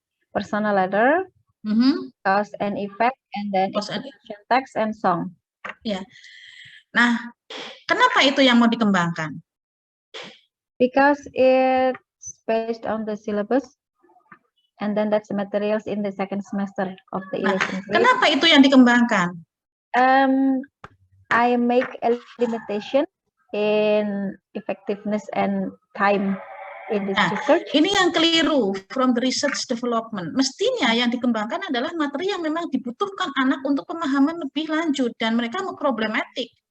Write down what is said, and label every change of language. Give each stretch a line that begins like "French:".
English: Personal letter, cause and effect, and then introduction text and song.
Indonesian: Ya. Nah, kenapa itu yang mau dikembangkan?
English: Because it's based on the syllabus, and then that's the materials in the second semester of the 11th grade.
Indonesian: Kenapa itu yang dikembangkan?
English: I make a limitation in effectiveness and time in this research.
Indonesian: Ini yang keliru
English: from the research development.
Indonesian: Mestinya yang dikembangkan adalah materi yang memang dibutuhkan anak untuk pemahaman lebih lanjut dan mereka problematik.